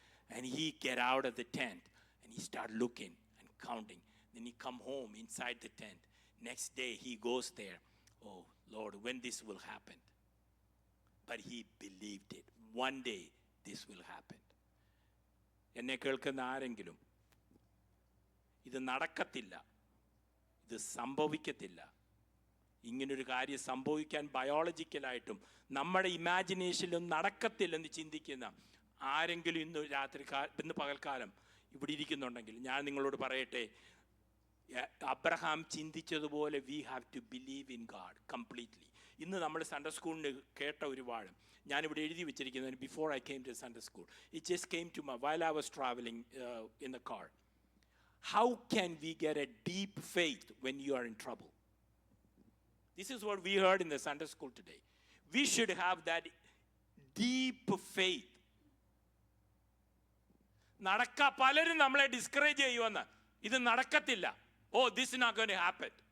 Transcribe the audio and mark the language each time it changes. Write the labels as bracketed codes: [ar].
[en] And he get out of the tent and he start looking and counting. Then he come home inside the tent. Next day he goes there. Oh, Lord, when this will happen? But he believed it. One day this will happen. [ml] എന്നെ കേൾക്കുന്ന ആരെങ്കിലും ഇത് നടക്കത്തില്ല, ഇത് സംഭവിക്കത്തില്ല, ഇങ്ങനൊരു കാര്യം സംഭവിക്കാൻ ബയോളജിക്കലായിട്ടും നമ്മുടെ ഇമാജിനേഷനിലും നടക്കത്തില്ലെന്ന് ചിന്തിക്കുന്ന ആരെങ്കിലും ഇന്ന് പകൽക്കാലം ഇവിടെ ഇരിക്കുന്നുണ്ടെങ്കിൽ ഞാൻ നിങ്ങളോട് പറയട്ടെ, Abraham ചിന്തിച്ചതുപോലെ [en] We have to believe in God completely. [ml] ഇന്ന് നമ്മൾ സൺഡേ സ്കൂളിന് കേട്ട ഒരുപാട് ഞാനിവിടെ എഴുതി വെച്ചിരിക്കുന്നത് [en] Before I came to Sunday school. It just came to my while I was travelling in the car. How can we get a deep faith when you are in trouble? This is what we heard in the Sunday school today. We should have that deep faith. [ml] പലരും നമ്മളെ discourage ചെയ്യുമെന്ന്, ഇത് നടക്കത്തില്ല, [en] oh, this is not going to happen.